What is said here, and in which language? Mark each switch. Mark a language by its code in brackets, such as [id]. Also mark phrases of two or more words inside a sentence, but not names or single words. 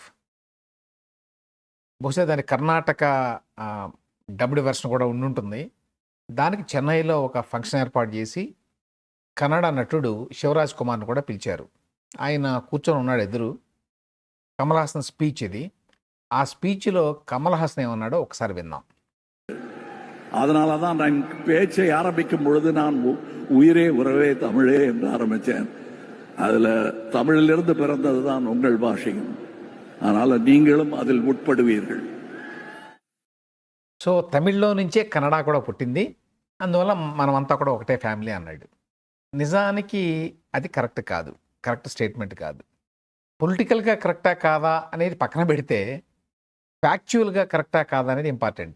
[te] బహుశా దాని కర్ణాటక డబ్డ్ వెర్షన్ కూడా ఉండుంటుంది. దానికి చెన్నైలో ఒక ఫంక్షన్ ఏర్పాటు చేసి, కన్నడ నటుడు శివరాజ్ కుమార్‌ని కూడా పిలిచారు. ఆయన కూర్చొని ఉన్నాడు ఎదురు. కమల్ హాసన్ స్పీచ్ ఇది. ఆ స్పీచ్‌లో కమల్ హాసన్ ఏమన్నాడో ఒకసారి విందాం. [ta] அதனால தான் நான் பேச்சை ஆரம்பிக்கும் பொழுது நான் உயிரே உறவே தமிழே என்று ஆரம்பித்தேன். அதில் தமிழிலிருந்து பிறந்தது தான் உங்கள் பாஷையும். அதனால் நீங்களும் அதில் உட்படுவீர்கள். [te] సో తమిళ్లో నుంచే కన్నడ కూడా పుట్టింది. అందువల్ల మనమంతా కూడా ఒకటే ఫ్యామిలీ అన్నాడు. నిజానికి అది కరెక్ట్ కాదు. [en] correct statement [te] కాదు. పొలిటికల్‌గా కరెక్టా కాదా అనేది పక్కన పెడితే, ఫ్యాక్చువల్‌గా కరెక్టా కాదా అనేది ఇంపార్టెంట్.